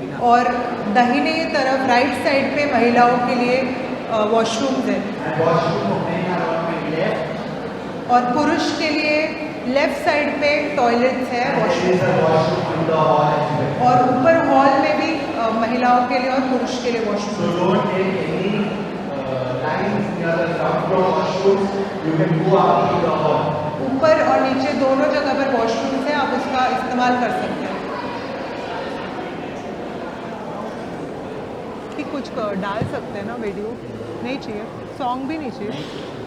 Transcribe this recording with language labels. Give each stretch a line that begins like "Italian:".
Hindi: और दाहिने तरफ राइट साइड पे महिलाओं के लिए वॉशरूम्स है
English: And washroom for men are on my left.
Hindi: और पुरुष के लिए लेफ्ट साइड पे टॉयलेट्स है
English: And there is
Hindi: washroom
English: a washroom in the hall as well.
Hindi: और ऊपर हॉल में भी महिलाओं के लिए और पुरुष के लिए
English: So
Hindi: washroom.
English: don't take any lines near the ground floor washrooms. You can go out to the hall.
Hindi: ऊपर और नीचे दोनों जगह पर वॉशरूम्स है, आप उसका इस्तेमाल कर सकते हैं। कि कुछ डाल सकते हैं ना वीडियो, नहीं चाहिए, सॉन्ग भी नहीं चाहिए।